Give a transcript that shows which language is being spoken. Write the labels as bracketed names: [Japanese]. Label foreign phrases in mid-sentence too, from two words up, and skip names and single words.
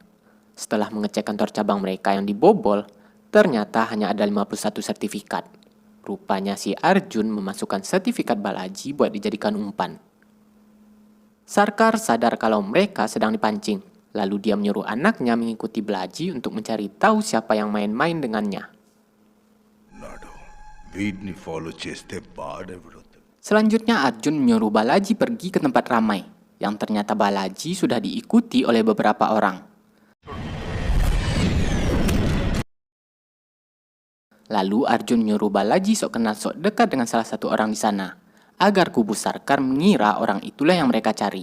[Indonesian] Setelah mengecek kantor cabang mereka yang dibobol, ternyata hanya ada 51 sertifikat. Rupanya si Arjun memasukkan sertifikat Balaji buat dijadikan umpan. Sarkar sadar kalau mereka sedang dipancing, lalu dia menyuruh anaknya mengikuti Balaji untuk mencari tahu siapa yang main-main dengannya. [Telugu] వీటిని ఫాలో చేస్తే పాడెవడవుతుంది. [Indonesian] Selanjutnya Arjun menyuruh Balaji pergi ke tempat ramai, yang ternyata Balaji sudah diikuti oleh beberapa orang. Lalu Arjun menyuruh Balaji sok kenal sok dekat dengan salah satu orang di sana, agar kubu Sarkar mengira orang itulah yang mereka cari.